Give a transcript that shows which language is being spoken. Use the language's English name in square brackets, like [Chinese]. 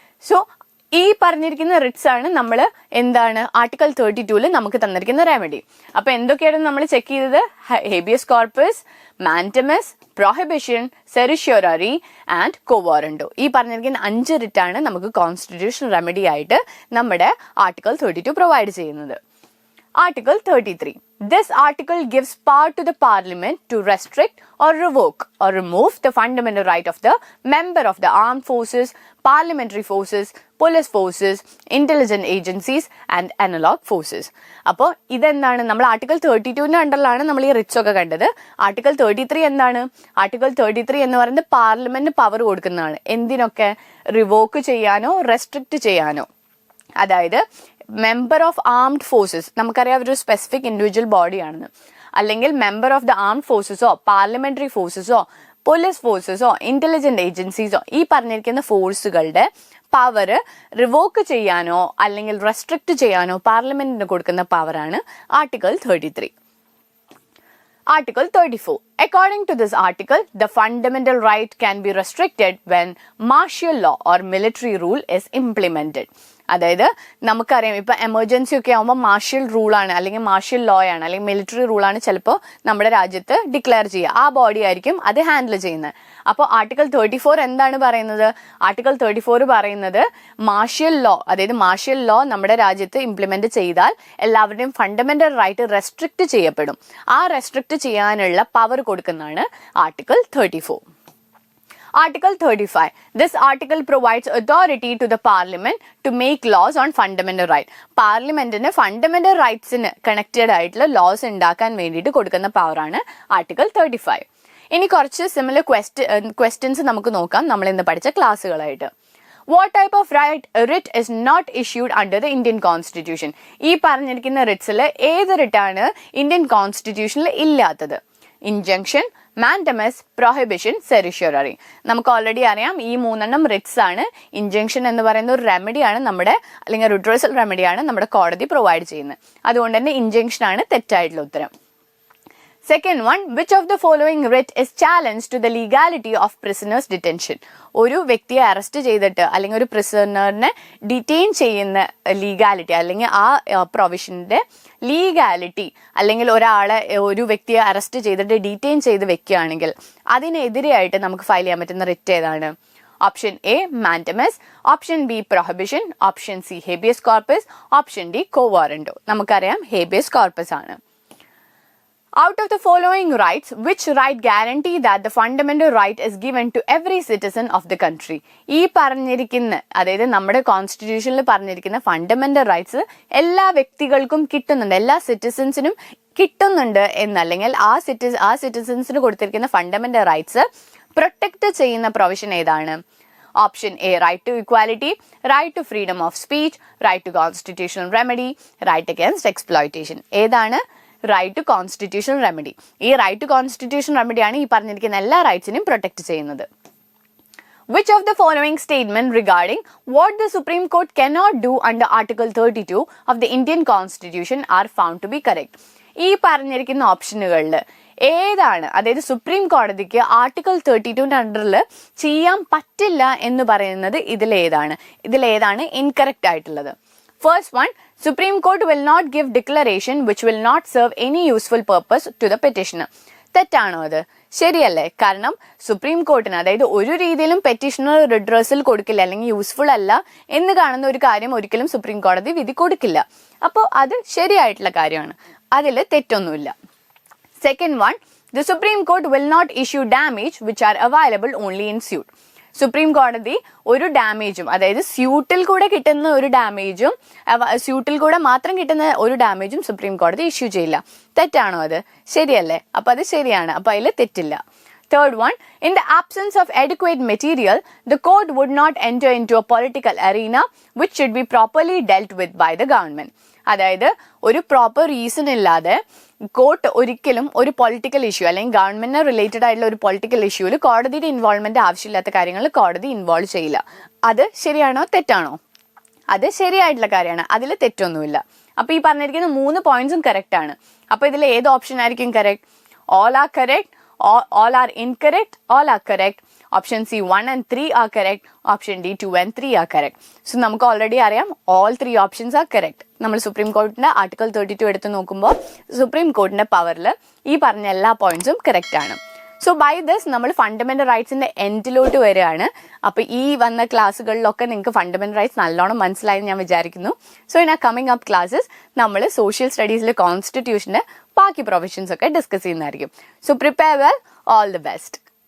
[Malayalam] So ഈ പറഞ്ഞിരിക്കുന്ന Ritz ആണ് നമ്മൾ എന്താണ് ആർട്ടിക്കിൾ 32 നമുക്ക് തന്നിരിക്കുന്ന റെമഡി. അപ്പൊ എന്തൊക്കെയാണ് നമ്മൾ ചെക്ക് ചെയ്തത്? Habeas corpus, mandamus, prohibition, സെറിഷ്യോററി and co warranto. ഈ പറഞ്ഞിരിക്കുന്ന 5 റിറ്റാണ് നമുക്ക് കോൺസ്റ്റിറ്റ്യൂഷണൽ റെമഡി ആയിട്ട് നമ്മുടെ ആർട്ടിക്കിൾ 32 പ്രൊവൈഡ് ചെയ്യുന്നത്. [English] Article 33. This article gives power to the Parliament to restrict or revoke or remove the fundamental right of the member of the armed forces, parliamentary forces, police forces, intelligence agencies and analog forces. [Malayalam] അപ്പോൾ ഇതെന്താണ്? നമ്മൾ article 32ന്റെ അണ്ടറിലാണ് നമ്മൾ ഈ Ritz ഒക്കെ കണ്ടത്. Article 33 എന്താണ്? Article 33 എന്ന് പറയുന്നത് പാർലമെന്റ് പവർ കൊടുക്കുന്നതാണ്. എന്തിനൊക്കെ? റിവോക്ക് ചെയ്യാനോ റെസ്ട്രിക്റ്റ് ചെയ്യാനോ. അതായത് മെമ്പർ ഓഫ് ആംഡ് ഫോഴ്സസ്, നമുക്കറിയാം ഒരു സ്പെസിഫിക് ഇൻഡിവിജ്വൽ ബോഡിയാണെന്ന്, അല്ലെങ്കിൽ member of the armed ഫോഴ്സസോ parliamentary ഫോഴ്സസോ police ഫോഴ്സസോ intelligent ഏജൻസീസോ ഈ പറഞ്ഞിരിക്കുന്ന ഫോഴ്സുകളുടെ പവർ റിവോക്ക് ചെയ്യാനോ അല്ലെങ്കിൽ റെസ്ട്രിക്റ്റ് ചെയ്യാനോ പാർലമെന്റിന് കൊടുക്കുന്ന പവറാണ് article 33. [English] Article 34. According to this article, the fundamental right can be restricted when martial law or military rule is implemented. [Malayalam] അതായത് നമുക്കറിയാം ഇപ്പൊ എമർജൻസി ഒക്കെ ആകുമ്പോൾ മാർഷ്യൽ റൂളാണ് അല്ലെങ്കിൽ മാർഷ്യൽ ലോ ആണ് അല്ലെങ്കിൽ മിലിറ്ററി റൂളാണ് ചിലപ്പോൾ നമ്മുടെ രാജ്യത്ത് ഡിക്ലെയർ ചെയ്യുക. ആ ബോഡി ആയിരിക്കും അത് ഹാൻഡിൽ ചെയ്യുന്നത്. അപ്പോൾ ആർട്ടിക്കിൾ 34 എന്താണ് പറയുന്നത്? ആർട്ടിക്കിൾ 34 പറയുന്നത് മാർഷ്യൽ ലോ, അതായത് മാർഷ്യൽ ലോ നമ്മുടെ രാജ്യത്ത് ഇംപ്ലിമെന്റ് ചെയ്താൽ എല്ലാവരുടെയും ഫണ്ടമെന്റൽ റൈറ്റ് റെസ്ട്രിക്റ്റ് ചെയ്യപ്പെടും. ആ റെസ്ട്രിക്റ്റ് ചെയ്യാനുള്ള പവർ കൊടുക്കുന്നതാണ് article 34. [English] Article 35. This article provides authority to the Parliament to make laws on fundamental right. [Malayalam] പാർലമെന്റിന് ഫണ്ടമെന്റൽ റൈറ്റ്സിന് കണക്റ്റഡ് ആയിട്ടുള്ള ലോസ് ഉണ്ടാക്കാൻ വേണ്ടിയിട്ട് കൊടുക്കുന്ന പവറാണ് ആർട്ടിക്കിൾ 35. ഇനി കുറച്ച് സിമിലർ ക്വസ്റ്റ്യൻസ് നമുക്ക് നോക്കാം നമ്മൾ ഇന്ന് പഠിച്ച ക്ലാസ്സുകളായിട്ട്. [English] What type of writ is not issued under the Indian Constitution? [Malayalam] ഈ പറഞ്ഞിരിക്കുന്ന റിറ്റ്സിൽ ഏത് റിട്ടാണ് ഇന്ത്യൻ കോൺസ്റ്റിറ്റ്യൂഷനിൽ ഇല്ലാത്തത്? Injunction, mandamus, prohibition, സെറിഷ്യോററി. നമുക്ക് ഓൾറെഡി അറിയാം ഈ 3 റിറ്റ്സ് ആണ്. ഇൻജങ്ഷൻ എന്ന് പറയുന്ന ഒരു റെമഡിയാണ് നമ്മുടെ, അല്ലെങ്കിൽ റിഡ്രസൽ റെമഡിയാണ് നമ്മുടെ കോടതി പ്രൊവൈഡ് ചെയ്യുന്നത്. അതുകൊണ്ട് തന്നെ ഇൻജങ്ഷൻ ആണ് തെറ്റായിട്ടുള്ള ഉത്തരം. [English] Second one, which of the following writ is challenged to the legality of prisoner's detention? [Malayalam] ഒരു വ്യക്തിയെ അറസ്റ്റ് ചെയ്തിട്ട് അല്ലെങ്കിൽ ഒരു പ്രിസണറിനെ ഡിറ്റെയിൻ ചെയ്യുന്ന ലീഗാലിറ്റി അല്ലെങ്കിൽ ആ പ്രൊവിഷന്റെ ലീഗാലിറ്റി, അല്ലെങ്കിൽ ഒരു വ്യക്തിയെ അറസ്റ്റ് ചെയ്തിട്ട് ഡീറ്റെയിൻ ചെയ്ത് വെക്കുകയാണെങ്കിൽ അതിനെതിരെയായിട്ട് നമുക്ക് ഫയൽ ചെയ്യാൻ പറ്റുന്ന റിറ്റ് ഏതാണ്? Option A mandamus, option B prohibition, option C habeas corpus, option D co warranto. നമുക്കറിയാം ഹേബിയസ് കോർപ്പസ് ആണ്. [English] Out of the following rights, which right guarantee that the fundamental right is given to every citizen of the country? [Malayalam] ഈ പറഞ്ഞിരിക്കുന്ന, അതായത് നമ്മുടെ കോൺസ്റ്റിറ്റ്യൂഷനിൽ പറഞ്ഞിരിക്കുന്ന fundamental rights എല്ലാ വ്യക്തികൾക്കും കിട്ടുന്നുണ്ട്, എല്ലാ സിറ്റിസൺസിനും കിട്ടുന്നുണ്ട് എന്നല്ലെങ്കിൽ ആ സിറ്റിസൺസിന് കൊടുത്തിരിക്കുന്ന ഫണ്ടമെന്റൽ റൈറ്റ്സ് പ്രൊട്ടക്ട് ചെയ്യുന്ന പ്രൊവിഷൻ ഏതാണ്? Option A right to equality, right to freedom of speech, right to constitutional remedy, right against exploitation. ഏതാണ്? Right to constitutional remedy. ഈ റൈറ്റ് ടു കോൺസ്റ്റിറ്റ്യൂഷണൽ റെമഡിയാണ് ഈ പറഞ്ഞിരിക്കുന്ന എല്ലാ റൈറ്റ്സിനെയും പ്രൊട്ടക്ട് ചെയ്യുന്നത്. [English] Which of the following statement regarding what the Supreme Court cannot do under Article 32 of the Indian Constitution are found to be correct? [Malayalam] ഈ പറഞ്ഞിരിക്കുന്ന ഓപ്ഷനുകളിൽ ഏതാണ്, അതായത് supreme കോടതിക്ക് ആർട്ടിക്കിൾ 32ന്റെ അണ്ടറിൽ ചെയ്യാൻ പറ്റില്ല എന്ന് പറയുന്നത് ഇതിലേതാണ് ഇൻകറക്റ്റ് ആയിട്ടുള്ളത്? [English] First one, Supreme Court will not give declaration which will not serve any useful purpose to the petitioner. [Malayalam] തെറ്റാണോ അത്? ശരിയല്ലേ? കാരണം സുപ്രീം കോർട്ടിന്, അതായത് ഒരു രീതിയിലും പെറ്റീഷണർ റിഡ്രസൽ കൊടുക്കില്ല അല്ലെങ്കിൽ യൂസ്ഫുൾ അല്ല എന്ന് കാണുന്ന ഒരു കാര്യം ഒരിക്കലും സുപ്രീം കോടതി വിധി കൊടുക്കില്ല. അപ്പോൾ അത് ശരിയായിട്ടുള്ള കാര്യമാണ്, അതിൽ തെറ്റൊന്നുമില്ല. [English] Second one, The Supreme Court will not issue damage which are available only in suit. [Malayalam] Supreme കോടതി ഒരു ഡാമേജും, അതായത് സ്യൂട്ടിൽ കൂടെ കിട്ടുന്ന ഒരു ഡാമേജും, സ്യൂട്ടിൽ കൂടെ മാത്രം കിട്ടുന്ന ഒരു ഡാമേജും സുപ്രീം കോടതി ഇഷ്യൂ ചെയ്യില്ല. തെറ്റാണോ അത്? ശരിയല്ലേ? അപ്പൊ അത് ശരിയാണ്. അപ്പൊ അതിൽ തെറ്റില്ല. [English] Third one, in the absence of adequate material, the court would not enter into a political arena which should be properly dealt with by the government. [Malayalam] അതായത് ഒരു പ്രോപ്പർ റീസൺ ഇല്ലാതെ കോർട്ട് ഒരിക്കലും ഒരു പൊളിറ്റിക്കൽ ഇഷ്യൂ അല്ലെങ്കിൽ ഗവൺമെന്റിന് related ആയിട്ടുള്ള ഒരു political ഇഷ്യൂവിൽ കോടതിയുടെ ഇൻവോൾവ്മെന്റ് ആവശ്യമില്ലാത്ത കാര്യങ്ങളിൽ കോടതി ഇൻവോൾവ് ചെയ്യില്ല. അത് ശരിയാണോ തെറ്റാണോ? അത് ശരിയായിട്ടുള്ള കാര്യമാണ്. അതിൽ തെറ്റൊന്നുമില്ല. അപ്പൊ ഈ പറഞ്ഞിരിക്കുന്ന 3 പോയിന്റ്സും കറക്റ്റ് ആണ്. അപ്പൊ ഇതിൽ ഏത് ഓപ്ഷൻ ആയിരിക്കും correct? [English] All are correct, all are incorrect, all are correct. Option C 1 and 3 are correct. Option D 2 and 3 are correct. So [Malayalam] നമുക്ക് ഓൾറെഡി അറിയാം [English] all 3 options are correct. [Malayalam] നമ്മൾ സുപ്രീം കോർട്ടിന്റെ ആർട്ടിക്കിൾ 32 എടുത്ത് നോക്കുമ്പോൾ സുപ്രീം കോർട്ടിന്റെ പവറിൽ ഈ പറഞ്ഞ എല്ലാ പോയിന്റ്സും കറക്റ്റ് ആണ്. സോ ബൈ ദിസ് നമ്മൾ ഫണ്ടമെന്റൽ റൈറ്റ്സിന്റെ എൻഡിലോട്ട് വരികയാണ്. അപ്പൊ ഈ വന്ന ക്ലാസ്സുകളിലൊക്കെ നിങ്ങൾക്ക് ഫണ്ടമെന്റൽ റൈറ്റ്സ് നല്ലോണം മനസ്സിലായി ഞാൻ വിചാരിക്കുന്നു. സോ ഇൻ ആ കമ്മിങ് അപ്പ് ക്ലാസ്സസ് നമ്മൾ സോഷ്യൽ സ്റ്റഡീസിലെ കോൺസ്റ്റിറ്റ്യൂഷന്റെ ബാക്കി പ്രൊവിഷൻസ് ഒക്കെ ഡിസ്കസ് ചെയ്യുന്നതായിരിക്കും. [English] So prepare well, all the best.